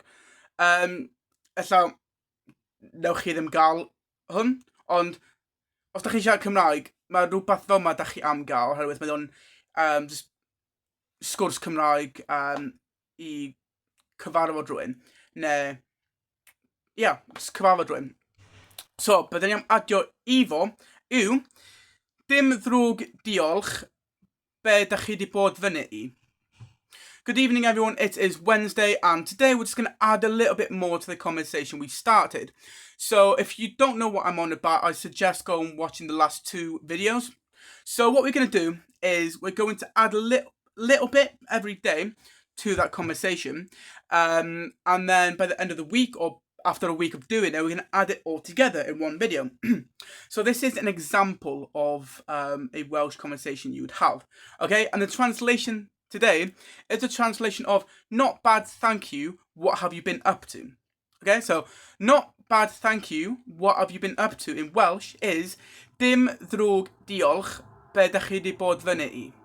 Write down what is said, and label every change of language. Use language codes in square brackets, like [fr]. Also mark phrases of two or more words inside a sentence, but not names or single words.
[cy] Ella, newch chi ddim gael hwn, ond os da chi siarad Cymraeg, mae rhywbeth fel yma da chi am gael, oherwydd mae o'n sgwrs Cymraeg i cyfarfod rhywun, neu, cyfarfod rhywun. So, byddwn ni am adio i fo yw, dim ddrwg diolch, be da chi di bod fyny i. [en] Good evening everyone, it is Wednesday and today we're just going to add a little bit more to the conversation we started. So if you don't know what I'm on about, I suggest going and watching the last 2 videos. So what we're going to do is we're going to add a little bit every day to that conversation. And then by the end of the week or after a week of doing it, we're going to add it all together in one video. So this is an example of a Welsh conversation you would have. Okay, and the translation today is a translation of not bad thank you, what have you been up to? Okay, so not bad thank you, what have you been up to in Welsh is [cy] dim ddrwg diolch, be da chi di bod fyny i.